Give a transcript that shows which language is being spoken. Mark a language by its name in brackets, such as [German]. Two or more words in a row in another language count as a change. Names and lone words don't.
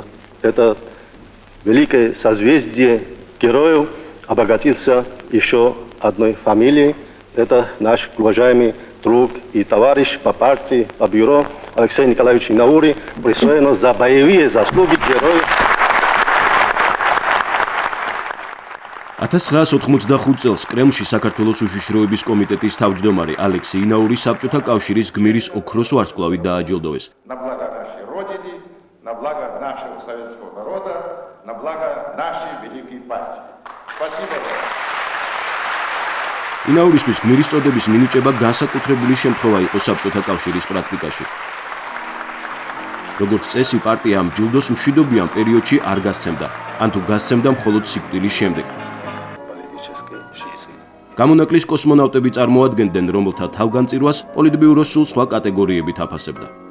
[Russian] Это великое созвездие героев обогатился еще одной фамилией. Это наш уважаемый друг и товарищ по партии, по бюро Алексей Николаевич Наури, присвоено за боевые заслуги героев. [Georgian] 1985 წელს კრემლში საქართველოს უშიშროების კომიტეტის თავმჯდომარე ალექსი ინაური საბჭოთა კავშირის გმირის ოქროს ვარსკვლავით დააჯილდოვეს. [Russian] На благо нашей Родине, на благо нашего советского народа, на благо нашей великой партии. Спасибо вам. [Georgian] ინაურისთვის გმირის წოდების მინიჭება განსაკუთრებული შემთხვევა იყო საბჭოთა კავშირის პრაქტიკაში. როგორც წესი, პარტია ამ ჯილდოს მშვიდობიან პერიოდში არ გასცემდა, ან თუ გასცემდა მხოლოდ სიკვდილის შემდეგ. გამონაკლის კოსმონავტები წარმოადგენდნენ, რომელთა თავგანწირვას პოლიტბიურო სულ სხვა კატეგორიებით აფასებდა.